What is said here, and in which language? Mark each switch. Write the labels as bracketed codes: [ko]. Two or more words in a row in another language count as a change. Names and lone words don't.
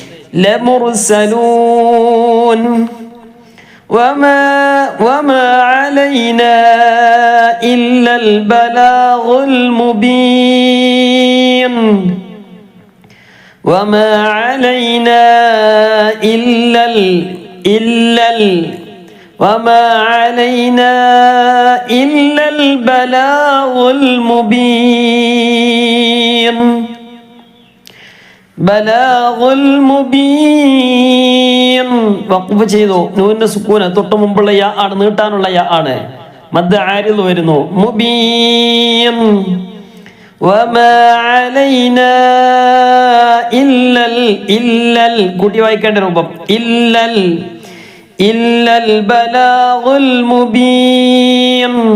[ar] لمرسلون وما علينا إلا البلاغ المبين وما علينا إلا وما علينا إلا البلاغ المبين البلاغ المبين. [ml] വഖഫ് ചെയ്തു. നൂനിന്റെ സുക്കൂന തൊട്ട് മുമ്പുള്ള യാ ആണ്, നീട്ടാനുള്ള യാ ആണ്. മദ് ആരിൽ വരുന്നു. [ar] المبين وما علينا إلا [ml] കൂട്ടി വായിക്കേണ്ട രൂപം [ar] إلا البلاغ المبين.